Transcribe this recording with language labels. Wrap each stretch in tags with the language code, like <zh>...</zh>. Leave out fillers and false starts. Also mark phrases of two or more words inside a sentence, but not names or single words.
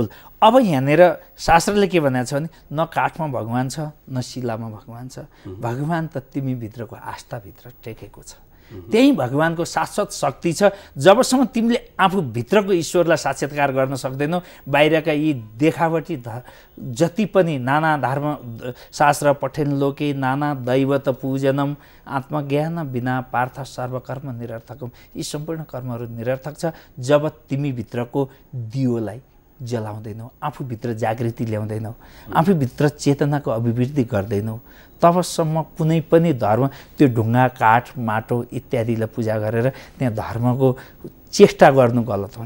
<ne>अब यहाँनिर शास्त्रले के भनेको छ भने न काठमा भगवान छ, न शिलामा भगवान छ। भगवान त तिमीभित्रको आस्थाभित्र टेकेको छ। त्यही भगवानको शाश्वत शक्ति छ। जबसम्म तिमीले आफूभित्रको ईश्वरलाई साक्षात्कार गर्न सक्दैनौ, बाहिरका यी देखावटी जति पनि नाना धर्म</ne> <sa>शास्त्र पठेन लोके नाना दैवत पूजनम आत्मज्ञान बिना पार्थ सर्वकर्म निरर्थकम,</sa> <ne>यी सम्पूर्ण कर्महरू निरर्थक छ जब तिमीभित्रको दियोलाई जलाउँदैनौ, आफूभित्र जागृति ल्याउँदैनौ, आफूभित्र चेतनाको अभिवृद्धि गर्दैनौ, तबसम्म कुनै पनि धर्म त्यो ढुङ्गा काठ माटो इत्यादिलाई पूजा गरेर त्यहाँ धर्मको चेष्टा गर्नु गलत हुन्छ।</ne>